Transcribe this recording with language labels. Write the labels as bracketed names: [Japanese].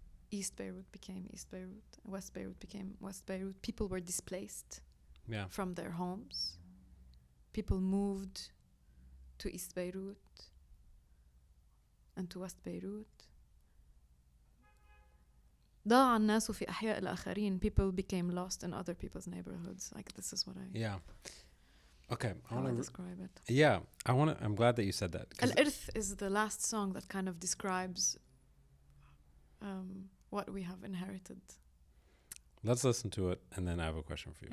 [English] East Beirut became East Beirut. West Beirut became West Beirut. People were displaced from their homes. People moved to East Beirut and to West Beirut. [Arabic] ضاع الناس في أحياء الآخرين. [English] People became lost in other people's neighborhoods. Like, this is what I... Yeah. Okay. I want to describe it. Yeah. I'm glad that you said that. Irth is the last song that kind of describes what we have inherited. Let's listen to it, and then I have a question for you.